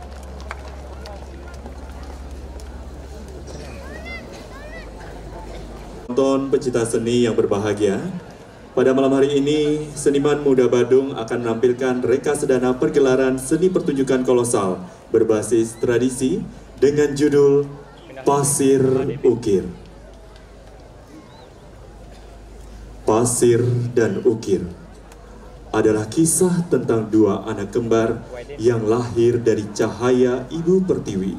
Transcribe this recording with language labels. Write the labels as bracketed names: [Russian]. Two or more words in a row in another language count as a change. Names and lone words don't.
[Indonesian] Penonton pecinta seni yang berbahagia, pada malam hari ini Seniman Muda Badung akan menampilkan reka sedana pergelaran seni pertunjukan kolosal berbasis tradisi dengan judul Pasir Ukir. Pasir dan Ukir adalah kisah tentang dua anak kembar yang lahir dari cahaya Ibu Pertiwi.